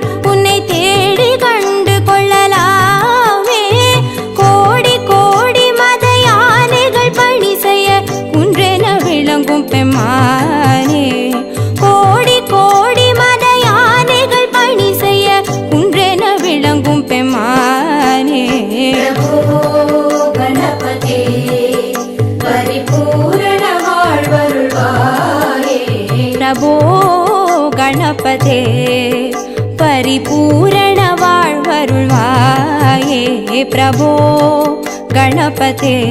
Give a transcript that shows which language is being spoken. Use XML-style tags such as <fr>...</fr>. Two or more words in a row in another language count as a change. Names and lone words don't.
<ta>உன்னை தேடி கண்டு கொள்ளலாமே. கோடி கோடி மத யானைகள் பணி செய்ய குன்றென விளங்கும் பெம்மானே. கோடி கோடி மத யானைகள் பணி செய்ய குன்றென விளங்கும் பெம்மானே.</ta> <sa>प्रभो गणपते परिपूर्ण வாழ்வருள்வாயே. प्रभो गणपते परिपूर्ण வாழ்வருள்வாயே. प्रभो गणपते</sa>